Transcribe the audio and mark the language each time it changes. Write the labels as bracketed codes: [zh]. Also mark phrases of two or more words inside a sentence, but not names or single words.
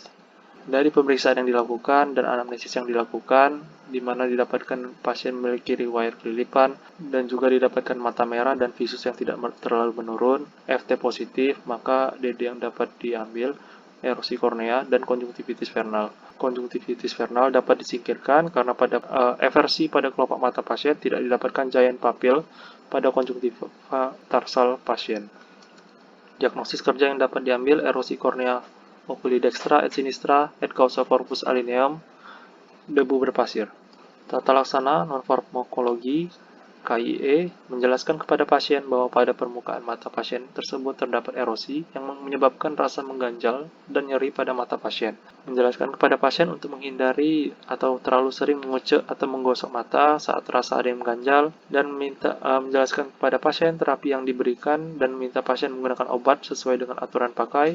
[id] Dari pemeriksaan yang dilakukan dan anamnesis yang dilakukan, di mana didapatkan pasien memiliki riwayat kelilipan dan juga didapatkan mata merah dan visus yang tidak terlalu menurun, FT positif, maka DD yang dapat diambil erosi kornea dan konjungtivitis vernal. Konjungtivitis vernal dapat disingkirkan karena pada eversi pada kelopak mata pasien tidak didapatkan giant papil pada konjungtiva tarsal pasien. Diagnosis kerja yang dapat diambil erosi kornea [la] oculi dextra et sinistra et causa corpus alineum, [id] debu berpasir. Tata laksana non-farmakologi KIE menjelaskan kepada pasien bahwa pada permukaan mata pasien tersebut terdapat erosi yang menyebabkan rasa mengganjal dan nyeri pada mata pasien. Menjelaskan kepada pasien untuk menghindari atau terlalu sering mengucek atau menggosok mata saat terasa ada yang mengganjal, dan menjelaskan kepada pasien terapi yang diberikan dan meminta pasien menggunakan obat sesuai dengan aturan pakai.